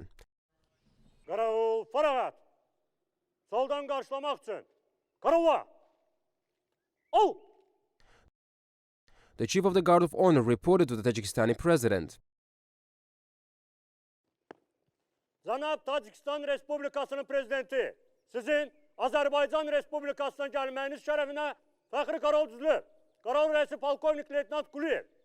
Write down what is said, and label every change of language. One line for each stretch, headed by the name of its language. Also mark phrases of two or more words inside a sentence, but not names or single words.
Azerbaijani: Qaravul, fərağat. Soldan qarşılamaq üçün. Qaravula. Oh!
English: The Chief of the Guard of Honor reported to the Tajikistani President.
Azerbaijani: Cənab Tacikistan Respublikasının Prezidenti, sizin Azərbaycan Respublikasına gəlməyiniz şərəfinə fəxri qaravul düzülüb. Qaravul rəisi Polkovnik Leytenant Quliyev.